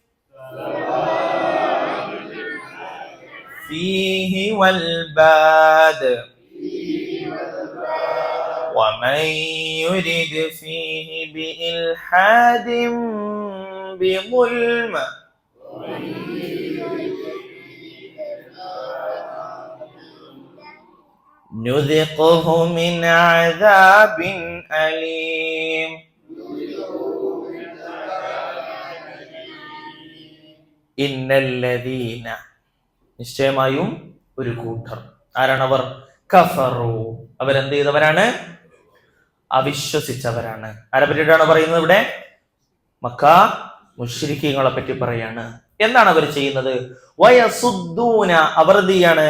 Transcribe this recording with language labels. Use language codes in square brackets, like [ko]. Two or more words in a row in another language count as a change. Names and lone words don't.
[ar] فيه والباد ومن يرد فيه بإلحاد بظلم نذقه من عذاب أليم. إن الذين, [ml] നിശ്ചയമായും ഒരു കൂട്ടർ. ആരാണവർ? കഫറു, അവരെന്ത് ചെയ്തവരാണ്? അവിശ്വസിച്ചവരാണ്. ആരെ പറ്റിയിട്ടാണ് പറയുന്നത് ഇവിടെ? മക്ക മുശ്രിക്കീങ്ങളെ പറ്റി പറയാണ്. എന്താണ് അവർ ചെയ്യുന്നത്? വയസുദ്ദൂന, അവർ എന്ത് ചെയ്യാണ്?